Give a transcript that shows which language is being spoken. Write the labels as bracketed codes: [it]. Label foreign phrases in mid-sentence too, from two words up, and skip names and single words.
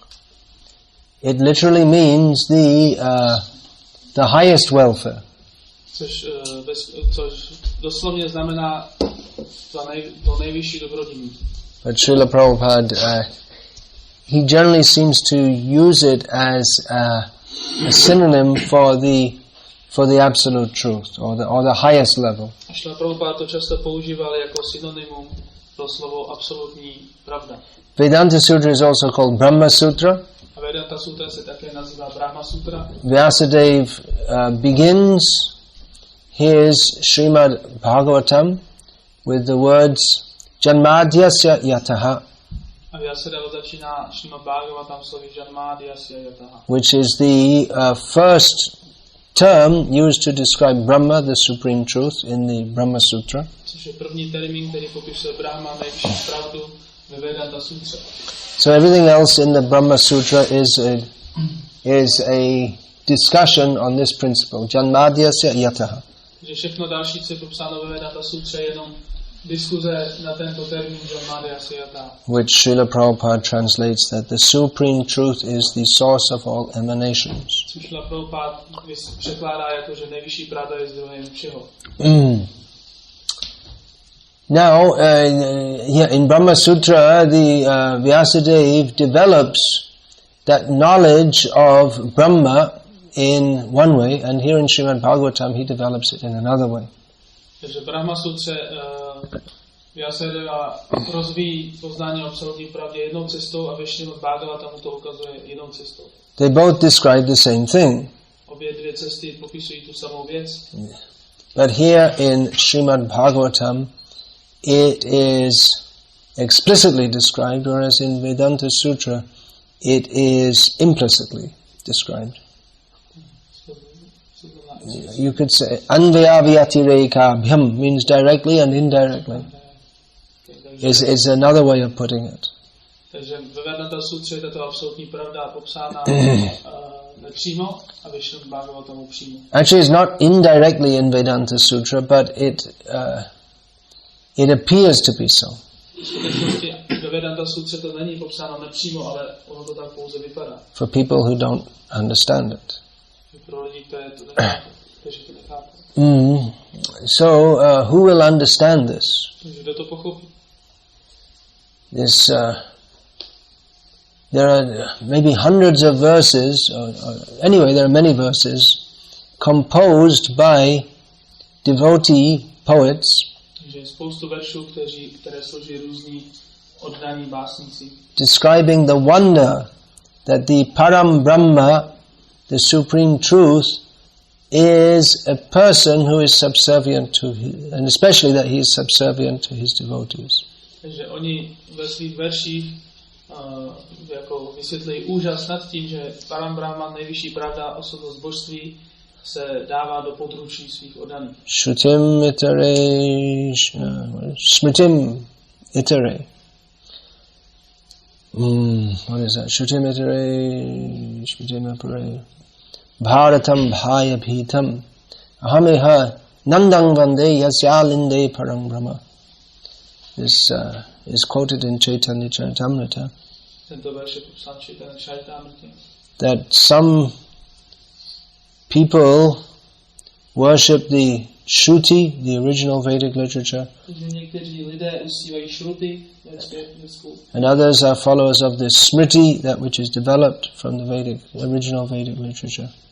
[en] It literally means the highest welfare. [cs] což doslovně znamená to nejvyšší dobrodiní. [en] But Srila Prabhupada, he generally seems to use it as a synonym for the absolute truth, or the highest level. [cs] A Srila Prabhupada to často používal jako synonymum pro slovo absolutní pravda. [en] Vedanta Sutra is also called Brahma Sutra. [cs] A Vedanta Sutra se také nazývá Brahma Sutra. [en] Vyasadeva begins his Srimad Bhagavatam with the words [sa] जन्माद्यस्य यतः, [cs] A Vyasadeva začíná Srimad Bhagavatam slovy [sa] जन्माद्यस्य यतः, [en] which is the first term used to describe Brahma, the supreme truth, in the Brahma Sutra. [cs] Což je první termín, který popisuje Brahma, nejvyšší pravdu ve Vedanta Sutře. [en] So everything else in the Brahma Sutra is a discussion on this principle, [sa] जन्माद्यस्य यतः. [cs] Že všechno další, co je popsáno ve Vedanta Sutře, je jenom diskuze na tento termín [sa] जन्माद्यस्य यतः. [en] Which Srila Prabhupada translates that the supreme truth is the source of all emanations. [cs] Což Srila Prabhupada překládá jako, že nejvyšší pravda je zdrojem všeho. [en] Now, in Brahma Sutra, the Vyasadeva develops that knowledge of Brahma in one way, and here in Srimad Bhagavatam he develops it in another way. [cs] Takže v Brahma Sutře Vyasadeva rozvíjí poznání o absolutní pravdě jednou cestou a ve Srimad Bhagavatamu to ukazuje jinou cestou. [en] They both describe the same thing. [cs] Obě dvě cesty popisují tu samou věc. [en] But here in Srimad Bhagavatam it is explicitly described, whereas in Vedanta Sutra it is implicitly described. You could say Anvayavyatireka means directly and indirectly. Is another way of putting it. [cs] Takže ve Vedanta Sutře je tato absolutní pravda popsána nepřímo a ve Srimad Bhagavatamu přímo. [en] Actually, it's not indirectly in Vedanta Sutra, but it appears to be so. [cs] V skutečnosti ve Vedanta Sutře to není popsáno nepřímo, ale ono to tak pouze vypadá. [en] For people who don't understand it. [cs] Pro lidi, kteří to nechápou. [en] So, who will understand this? [cs] Kdo to pochopí? [en] There are maybe hundreds of verses, or anyway, there are many verses composed by devotee poets. [cs] Je spoustu veršů, které složí různí oddaní básníci. [en] Describing the wonder that the [sa] परम ब्रह्म, [en] the supreme truth, is a person who is subservient to his, and especially that he is subservient to his devotees. [cs] Takže oni ve svých verších jako vysvětlují úžas nad tím, že [sa] परं ब्रह्मन्, [cs] nejvyšší pravda, osobnost božství, se dává do područí svých oddaných. [sa] श्रुतिम् इतरे, स्मृतिम् इतरे. [en] What is that? [sa] श्रुतिम् इतरे, स्मृतिम् इतरे. भारतम् भयभीतम्. अहम् इह नन्दं वन्दे यस्यालिन्दे परं ब्रह्म. [en] This is quoted in Chaitanya Charitamrita. That some people worship the Shruti, the original Vedic literature, and others are followers of the Smriti, that which is developed from the original Vedic literature.